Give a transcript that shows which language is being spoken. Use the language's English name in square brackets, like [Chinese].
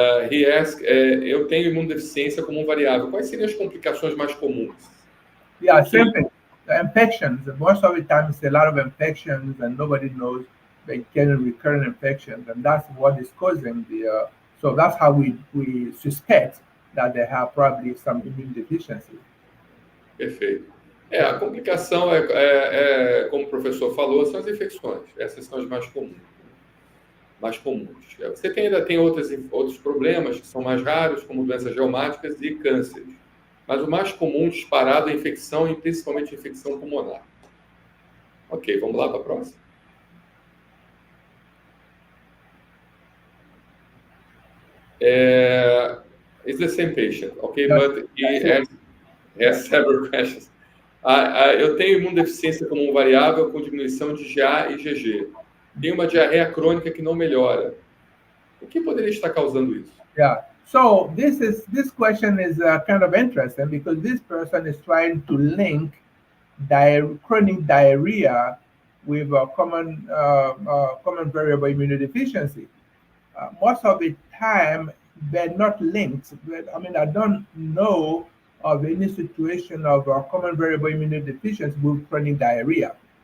[English] He asked, [Portuguese] eu tenho imunodeficiência como variável. Quais seriam as complicações mais comuns? [English] Yeah, same thing. The infections, most of the time it's a lot of infections and nobody knows they get recurrent infections, and that's what is causing the, so that's how we suspect that they have probably some immune deficiency. [Portuguese] Perfeito. A complicação como o professor falou, são as infecções. Essas são as mais comuns. Você ainda tem outros problemas que são mais raros, como doenças reumáticas e cânceres. Mas o mais comum disparado é a infecção, e principalmente a infecção pulmonar. Ok, vamos lá para a próxima. [English] It's the same patient, okay? But he has several questions. [Portuguese] Eu tenho imunodeficiência como variável com diminuição de IgA e IgG. Tenho uma diarreia crônica que não melhora. O que poderia estar causando isso? [English] Yeah. So this question is kind of interesting, because this person is trying to link chronic diarrhea with a common variable immunodeficiency. Most of the time, they're not linked. I mean, I don't know of any situation of common variable immunodeficiency with chronic diarrhea.